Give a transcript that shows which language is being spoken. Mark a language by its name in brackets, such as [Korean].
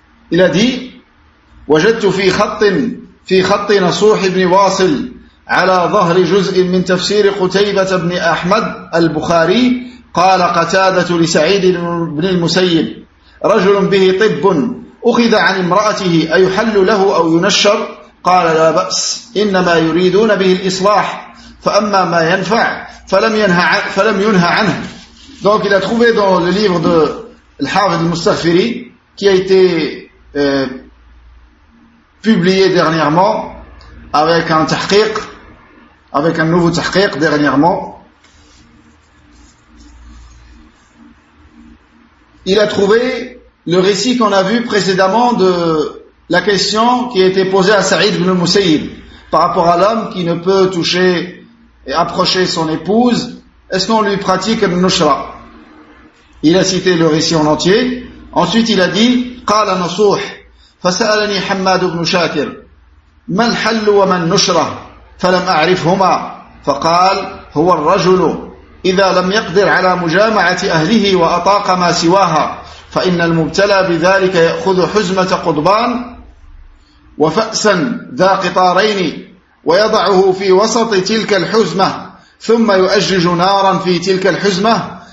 [French] Il a dit, [Arabic] وجدت في خط نصوح بن واصل على ظهر جزء من تفسير قتيبة بن أحمد البخاري قال قتادة لسعيد بن المسيب رجل به طب أخذ عن امرأته أيحل له أو ينشر قال لا بأس إنما يريدون به الإصلاح فأما ما ينفع فلم ينهى عنه. [French] Donc il a trouvé dans le livre de Al-Hafid al-Mustaghfiri qui a été publié dernièrement avec un tahqiq, avec un nouveau tahqiq dernièrement, il a trouvé le récit qu'on a vu précédemment de la question qui a été posée à Saïd ibn al-Musayyib par rapport à l'homme qui ne peut toucher et approcher son épouse. Est-ce qu'on lui pratique le nushra? Il a cité le récit en entier. Ensuite il a dit [Arabic] قال نصوح فسألني حماد بن شاكر ما الحل وما النشرة فلم أعرفهما فقال هو الرجل إذا لم يقدر على مجامعة أهله وأطاق ما سواها فإن المبتلى بذلك يأخذ حزمة قضبان وفأسا ذا قطارين ويضعه في وسط تلك الحزمة ثم يؤجج نارا في تلك الحزمة